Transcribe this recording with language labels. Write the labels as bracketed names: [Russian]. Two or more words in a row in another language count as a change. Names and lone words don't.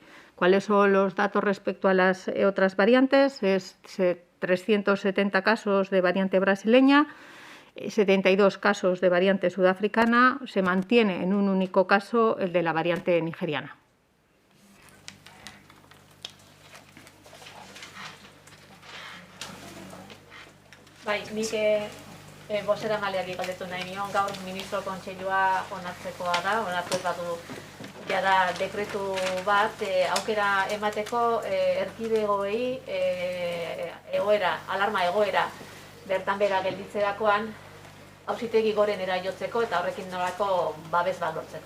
[Spanish] ¿Cuáles son los datos respecto a las otras variantes? Es 370 casos de variante brasileña, 72 casos de variante sudafricana, se mantiene en un único caso el de la variante nigeriana. [Basque] Bai, nik bozeramaileari galdetu nahi nion, gaur ministro kontseilua onartzekoa da, onartu badu jada dekretu bat, aukera emateko erkidegoei alarma egoera bertan bera gelditzerakoan auzitegi gorenera jotzeko eta horrekin nolako babes bat lortzeko.